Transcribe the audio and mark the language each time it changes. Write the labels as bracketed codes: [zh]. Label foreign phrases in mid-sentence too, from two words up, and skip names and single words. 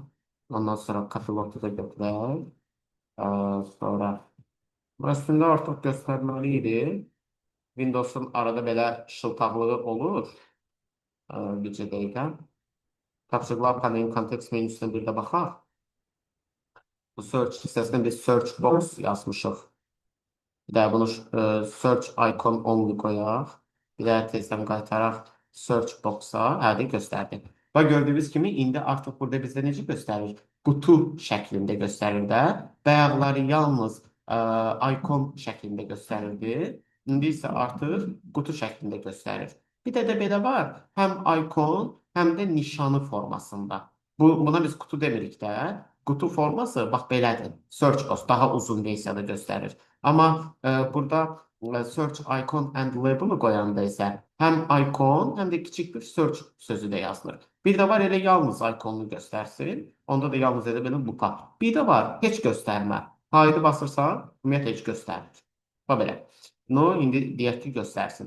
[az] Ondan sonra Copilot-u da götürək. Sonra əslində artıq göstərməli idi. Windows-un arada belə şıltaqlığı olur. Bircə dəqiqə. Tapşırıqlar panelinin kontekst menüsünə bir də baxaq. Bu search hissəsində biz [en] search box [az] yazmışıq. Bir də bunu [en] search icon only [az] qoyaq. Bir də tezdən qaytaraq [en] search box- [az] a. Hədə göstərdi. Və gördüyünüz kimi indi artıq burada bizdə necə göstərir? Qutu şəklində göstərir də. Bayaqları yalnız icon şəklində göstərirdi. İndi isə artıq qutu şəklində göstərir. Bir də belə var. Həm icon, həm də nişanı formasında. Buna biz qutu demirik də. Qutu forması bax belədir. [en] Search box [az] daha uzun versiyada göstərir. Amma burada [en] search icon and label- [az] ı qoyanda isə həm icon, həm də kiçik bir search sözü də yazılır. Bir də var elə yalnız iconunu göstərsin. Onda da yalnız elə belə lupa. Bir də var heç göstərmə. Haydi basırsan, ümumiyyətlə heç göstərmir. Bax belə. No, indi deyək ki, göstərsin.